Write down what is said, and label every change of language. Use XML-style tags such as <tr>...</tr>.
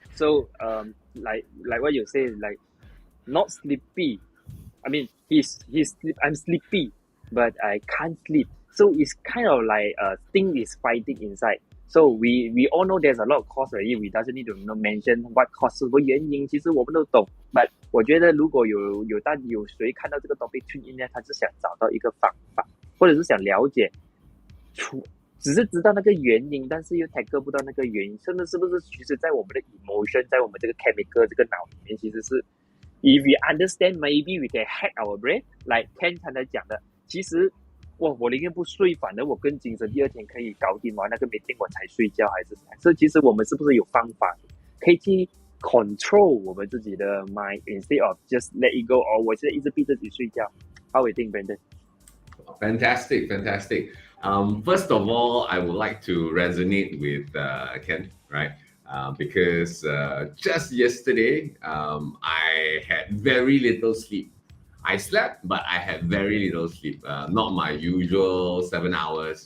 <en>So like what you say, like not sleepy. I mean I'm sleepy, but I can't sleep. So it's kind of like thing is fighting inside. So we all know there's a lot of cause already. We doesn't need to mention what cause</en> <zh>什么原因，其实我们都懂。 But 我觉得如果有谁看到这个 topic tune in 呢，他是想找到一个方法，或者是想了解只是知道那个原因，但是又 tackle 不到那个原因，甚至是不是其实在我们的 emotion， 在我们这个 chemical 这个脑里面，其实是</zh> <en>if we understand, maybe we can hack our brain.</en> <zh>Like Ken 刚才讲的，其实我宁愿不睡，反而我更精神，第二天可以搞定完那个 meeting 我才睡觉，还是怎样？所以其实我们是不是有方法可以去 control 我们自己的</zh> <en>mind instead of just let it go？</en> <zh>or 我现在一直逼自己睡觉。</zh> <en>How do you think, Brandon? Fantastic, fantastic. First of all, I would like to resonate with Ken, right? Because just yesterday, I had very little sleep. I slept, but I had very little sleep. Not my usual 7 hours.</en>